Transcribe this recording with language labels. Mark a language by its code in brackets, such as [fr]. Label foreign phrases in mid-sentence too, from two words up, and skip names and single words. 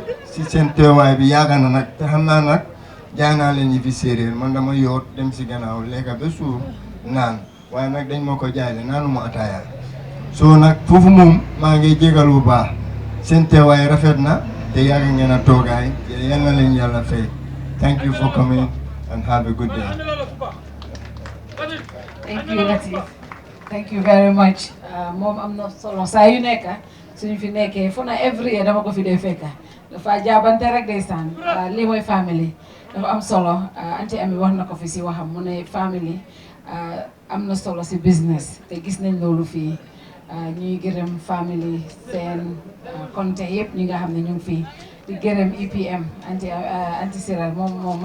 [wo] si seen teewaay bi yàgg na nag te xam naa nag jaay naa leen ñi fi séeréer man dama yoot dem si gannaaw lekka ba suur naan waaye nag dañ ma ko jaay le naanu ma ataayal soo nag foofu moom maa ngi jégal bu baax seen teewaay rafet na te yàgg ngeen a toogaay te yal na leen yàlla fay [en] thank you for coming and have a good day. Thank you, Latif. Thank you very much. [wo] Moom am na solo saa yu nekk suñu fi nekkee fu na [en] every year [wo] dama ko fi dee fekka dafa jaabante rek ndeysaan lii mooy family dafa am solo anti ami wax na ko fi si waxam mu ne family am na solo si business te gis nañ loolu fii ñuy gërëm family seen konte yëpp ñi nga xam ne ñu ngi fii di gërëm EPM anti Siral moom